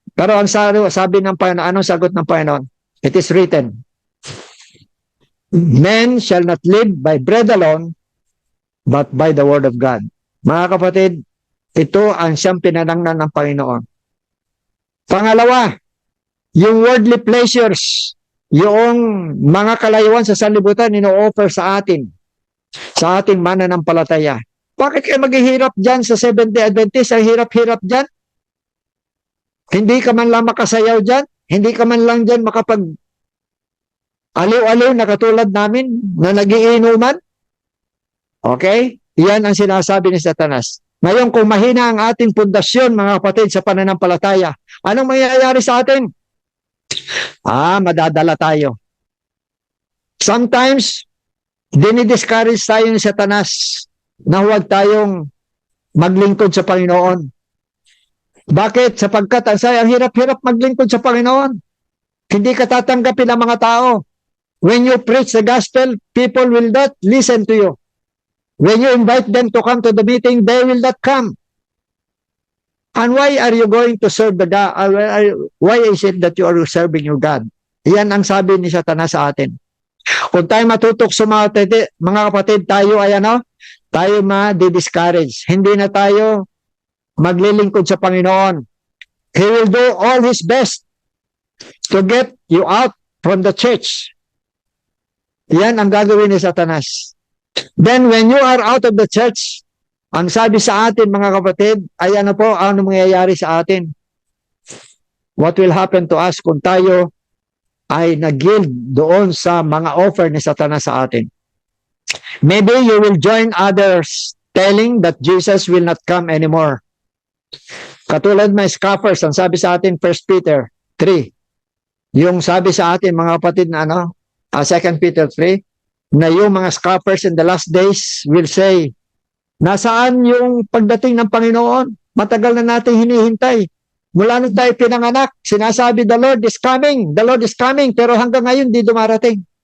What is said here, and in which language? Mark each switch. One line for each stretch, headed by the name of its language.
Filipino: Pero ang sabi ng Panginoon, anong sagot ng Panginoon?
English: It is written, men shall not live by bread alone, but by the word of God.
Filipino: Mga kapatid, ito ang siyang pinanangnan ng Panginoon. Pangalawa, yung worldly pleasures, yung mga kalayuan sa sanlibutan, ino-offer sa atin, sa ating mananampalataya. Bakit kayo maghihirap dyan sa Seventh-day Adventist? Ang hirap-hirap dyan. Hindi ka man lang makasayaw dyan. Hindi ka man lang dyan makapag aliw-aliw na katulad namin na nagiinuman. Okay? Yan ang sinasabi ni Satanas. Ngayon, kung mahina ang ating pundasyon, mga kapatid, sa pananampalataya, anong mangyayari sa atin? Madadala tayo. Sometimes, dinidiscourage tayo ni Satanas na huwag tayong maglingkod sa Panginoon. Bakit? Sapagkat ang hirap-hirap maglingkod sa Panginoon. Hindi ka tatanggapin ng mga tao.
English: When you preach the gospel, people will not listen to you. When you invite them to come to the meeting, they will not come. And why are you going to serve the God? Why is it that you are serving your God?
Filipino: Yan ang sabi ni Satanas sa atin. Kung tayo matutok sa mga kapatid, tayo ay tayo ma-discourage. Hindi na tayo maglilingkod sa Panginoon.
English: He will do all His best to get you out from the church.
Filipino: Yan ang gagawin ni Satanas.
English: Then when you are out of the church,
Filipino: ang sabi sa atin mga kapatid, ay ano mangyayari sa atin?
English: What will happen to us
Filipino: kung tayo ay nag-yield doon sa mga offer ni Satanas sa atin?
English: Maybe you will join others telling that Jesus will not come anymore.
Filipino: Katulad may scoffers, ang sabi sa atin 1 Peter 3. Yung sabi sa atin mga kapatid na 2 Peter 3, na yung mga scoffers
English: in the last days will say,
Filipino: nasaan yung pagdating ng Panginoon? Matagal na natin hinihintay. Mula nung tayo pinanganak, sinasabi,
English: the Lord is coming,
Filipino: pero hanggang ngayon di dumarating.